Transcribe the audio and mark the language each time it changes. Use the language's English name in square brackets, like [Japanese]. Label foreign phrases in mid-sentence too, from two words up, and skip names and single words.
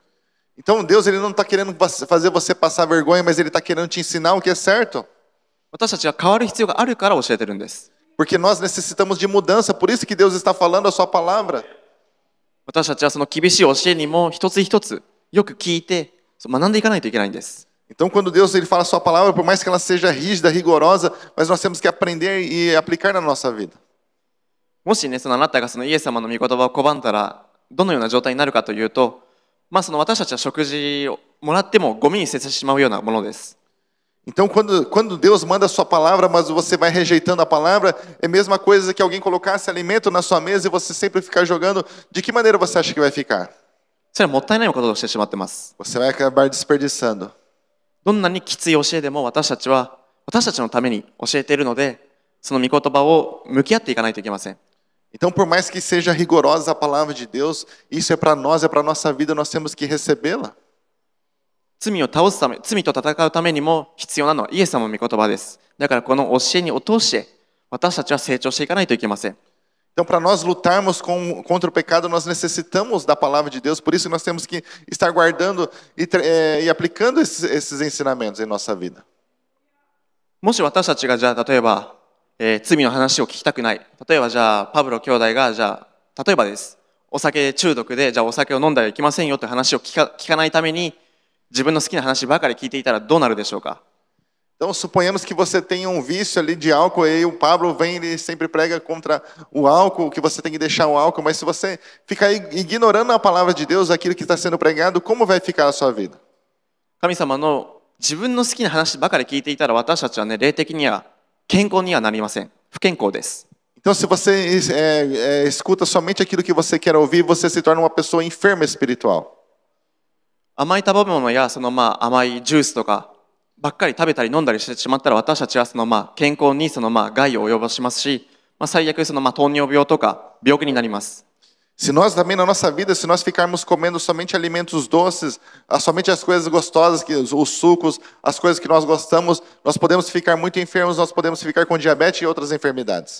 [Portuguese] Então Deus ele não está querendo fazer você passar vergonha, mas ele está querendo te ensinar o que é certo. [Japanese] 私たちは変わる必要があるから教えてるんです。 [Portuguese] Porque nós necessitamos de mudança, por isso que Deus está falando a sua palavra. [Japanese] 私たちはその厳しい教えにも一つ一つよく聞いて学んでいかないといけないんです。 [Portuguese] Então quando Deus ele fala a sua palavra, por mais que ela seja rígida, rigorosa, mas nós temos que aprender e aplicar na nossa vida. [Japanese] もしね、あなたがイエス様の御言葉を拒んだらどのような状態になるかというと、私たちは食事をもらってもゴミに捨ててしまうようなものです。 [Portuguese] Então quando Deus manda a sua palavra, mas você vai rejeitando a palavra, é a mesma coisa que alguém colocasse alimento na sua mesa e você sempre ficar jogando. De que maneira você acha que vai ficar? [Japanese] それはもったいないことをしてしまってます。 [Portuguese] Você vai acabar desperdiçando. [Japanese] どんなにきつい教えでも私たちのために教えているので、その御言葉を向き合っていかないといけません。 [Portuguese] Então, por mais que seja rigorosa a palavra de Deus, isso é para nós, é para a nossa vida, nós temos que recebê-la. [Japanese] 罪と戦うためにも必要なのはイエス様の御言葉です。だからこの教えに通して私たちは成長していかないといけません。 [Portuguese] Então, para nós lutarmos contra o pecado, nós necessitamos da palavra de Deus, por isso nós temos que estar guardando e aplicando esses ensinamentos em nossa vida. [Japanese] もし私たちがじゃあ例えば、罪の話を聞きたくない。例えばじゃあパブロ兄弟が例えばです。お酒中毒でじゃあお酒を飲んだらいけませんよという話を聞かないために自分の好きな話ばかり聞いていたらどうなるでしょうか。 [Portuguese] Então, suponhamos que você tenha um vício ali de álcool, e o Pablo vem e sempre prega contra o álcool, que você tem que deixar o álcool, mas se você ficar ignorando a palavra de Deus, aquilo que está sendo pregado, como vai ficar a sua vida? [Japanese] 神様の自分の好きな話ばかり聞いていたら私たちはね、霊的には健康にはなりません。不健康です。 [Portuguese] Então, se você escuta somente aquilo que você quer ouvir, você se torna uma pessoa enferma espiritual. [Japanese] 甘い食べ物や甘いジュースとかばっかり食べたり飲んだりしてしまったら私たちは健康に害を及ぼしますし、最悪糖尿病とか病気になります。 [Portuguese] Se nós também na nossa vida, se nós ficarmos comendo somente alimentos doces, somente as coisas gostosas, os sucos, as coisas que nós gostamos, nós podemos ficar muito enfermos, nós podemos ficar com diabetes e outras enfermidades.